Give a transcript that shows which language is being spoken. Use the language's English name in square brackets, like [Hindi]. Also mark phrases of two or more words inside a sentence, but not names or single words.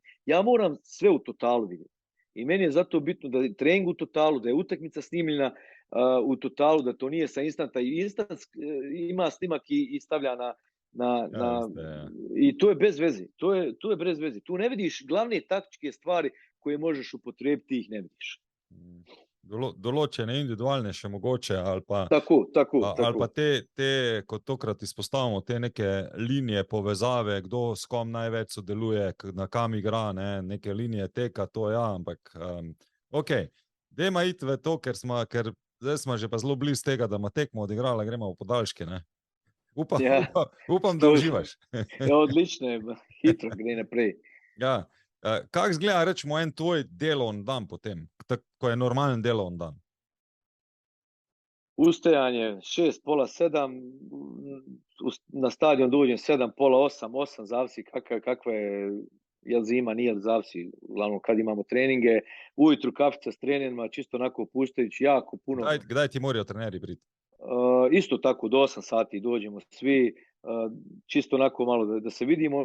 [Bosnian] Ja moram sve u totalu vidjeti. I meni je zato bitno da je trening u totalu, da je utakmica snimljena u totalu, da to nije sa instanta. I instant ima snimak i stavlja i to je bez veze. To je bez veze. Tu ne vidiš glavne taktičke stvari koje možeš upotrebiti, ih ne vidiš. [Slovenian] Določene individualne še mogoče, ali pa, tako. Ali pa te, kot tokrat izpostavimo, te neke linije povezave, kdo s kom največ sodeluje, na kam igra, neke linije teka, to ja, ampak ok, dajmo iti v to, ker zdaj smo že pa zelo blizu tega, da ima tekmo odigrala, gremo v podaljške, Upam, da uživaš. Odlično je, hitro gre naprej. Ja. Kako izgleda, rečemo, en tvoj delovni dan potem, ko je normalen delovni dan? [Bosnian] Ustajanje 6, pola 7, na stadion dođem 7, pola 8, 8, zavisi kakva je, jel zima, nije zavisi, uglavnom kad imamo treninge, ujutru kafica s trenerima, čisto onako opuštajući, jako puno. [Slovenian] Kdaj ti moraju treneri priti? [Bosnian] Isto tako, do 8 sati dođemo svi, čisto onako malo da se vidimo.